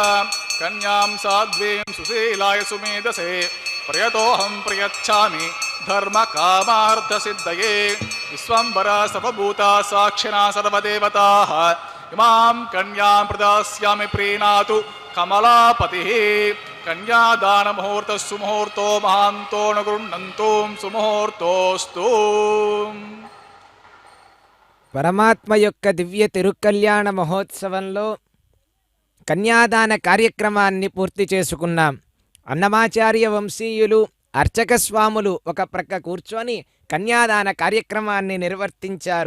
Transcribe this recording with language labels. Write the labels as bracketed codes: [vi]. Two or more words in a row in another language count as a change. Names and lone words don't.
[sa] कन्यां साध्वीं सुशीलाय सुमेधसे प्रयतोऽहं प्रयच्छामि धर्मकामार्थसिद्धये विश्वम्भरा सर्वभूता साक्षिणा सर्वदेवताः इमां कन्यां प्रदास्यामि प्रीणातु कमलापतिः कन्यादानमुहूर्तः सुमुहूर्तो महान्तो न गृह्णन्तु सुमुहूर्तोऽस्तु [te] పరమాత్మ యొక్క దివ్య తిరుకల్యాణ మహోత్సవంలో కన్యాదాన కార్యక్రమాన్ని పూర్తి చేసుకున్నాం. అన్నమాచార్య వంశీయులు అర్చక స్వాములు ఒక ప్రక్క కూర్చొని కన్యాదాన కార్యక్రమాన్ని నిర్వర్తించారు.